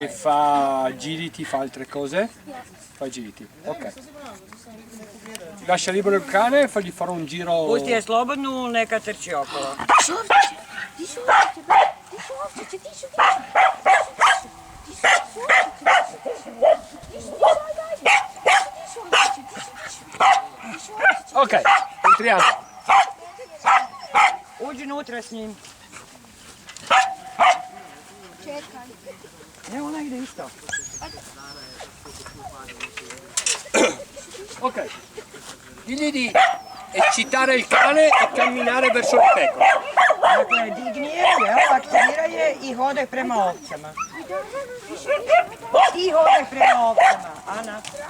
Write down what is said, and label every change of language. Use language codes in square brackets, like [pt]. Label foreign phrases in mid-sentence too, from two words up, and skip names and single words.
[it] Fa giriti, fa altre cose? Fa giriti, ok. Lascia libero il cane e fagli fare un giro. [hr] Pusti je slobodnu, neka trči okolo. [it] Ok, entriamo. [hr] Uđi unutra s njim. Čekaj. Ne, ona ide isto. [it] Ok, digli di eccitare il cane e camminare verso le pecore. [hr] Dakle, digni je, aktivira je i hodaj prema ovcama. I hodaj prema ovcama, Ana.